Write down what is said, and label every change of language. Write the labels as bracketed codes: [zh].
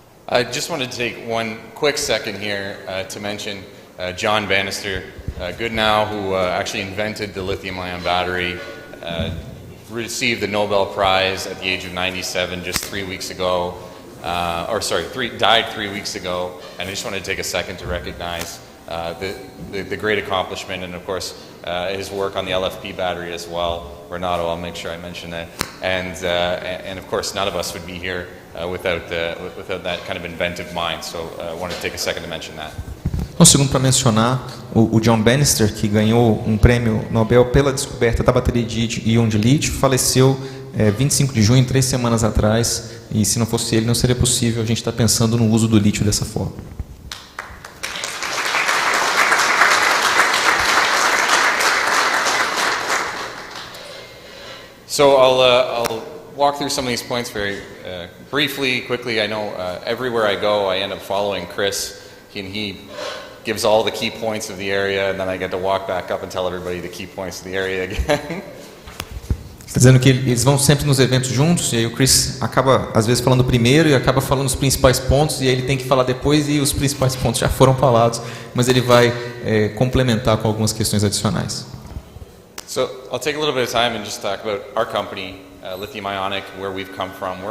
[en] I just wanted to take one quick second here to mention John Bannister Goodenow, who actually invented the lithium-ion battery, received the Nobel Prize at the age of 97 just 3 weeks ago, died 3 weeks ago, and I just wanted to take a second to recognize the great accomplishment, and of course his work on the LFP battery as well. Renato, I'll make sure I mention that, and of course none of us would be here without that kind of inventive mind. So I wanted to take a second to mention that. [pt] Um segundo para mencionar o John Bannister, que ganhou um prêmio Nobel pela descoberta da bateria de íon de lítio, faleceu 25 de junho, 3 semanas atrás, e se não fosse ele não seria possível a gente estar pensando no uso do lítio dessa forma. [en] So I'll walk through some of these points very briefly, quickly. I know everywhere I go, I end up following Chris. He gives all the key points of the area, and then I get to walk back up and tell everybody the key points of the area again. [pt] Está dizendo que eles vão sempre nos eventos juntos, e aí o Chris acaba, às vezes, falando primeiro e acaba falando os principais pontos, e aí ele tem que falar depois, e os principais pontos já foram falados, mas ele vai complementar com algumas questões adicionais. [en] So I'll take a little bit of time and just talk about our company, Lithium Ionic, where we've come from.